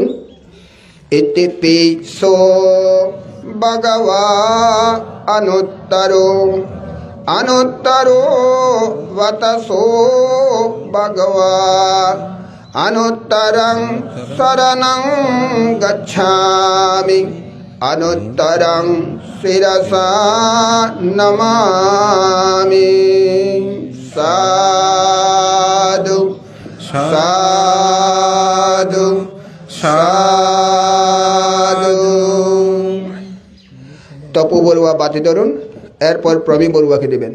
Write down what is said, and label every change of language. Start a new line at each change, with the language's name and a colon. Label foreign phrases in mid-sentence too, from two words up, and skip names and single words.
Pali: ইতিপিসো ভগবা অনুত্তরো, অনুত্তরো বতসো ভগবা অনুত্তরং শরণং গচ্ছামি, অনুত্তরং শিরসা নমামি। সাধু সাধু সাধু।
Bangla: তপু বড়ুয়া বাতি ধরুন, এরপর প্রবীণ বড়ুয়াকে দেবেন।